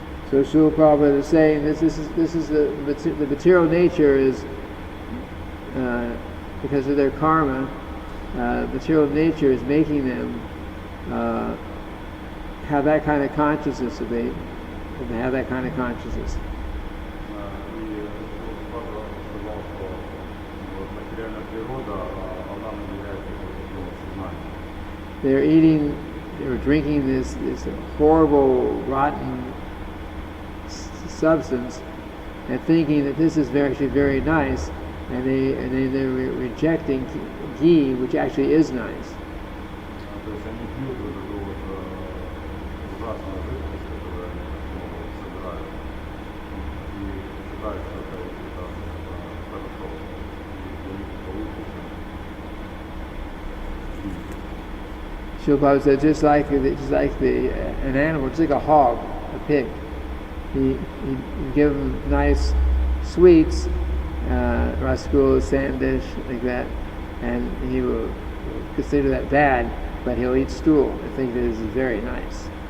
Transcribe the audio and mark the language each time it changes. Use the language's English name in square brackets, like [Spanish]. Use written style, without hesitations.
[English] So Srila Prabhupada is saying this is the material nature is because of their karma, material nature is making them have that kind of consciousness of they have that kind of consciousness. [Russian] И Прабхупада сказал, что материальная природа, она наделяет их сознание. [English] They're drinking this horrible, rotten substance and thinking that this is actually very nice, and they're rejecting ghee, which actually is nice. [Russian] То есть они пьют вот эту вот ужасную жидкость, которую они собирают, и считают, что это хорошо, и для них это лучше, чем [English] Srila Prabhupada said, just like an animal, just like a hog, a pig. You give him nice sweets, rasgulla, sandish, like that, and he will consider that bad, but he'll eat stool and think that this is very nice.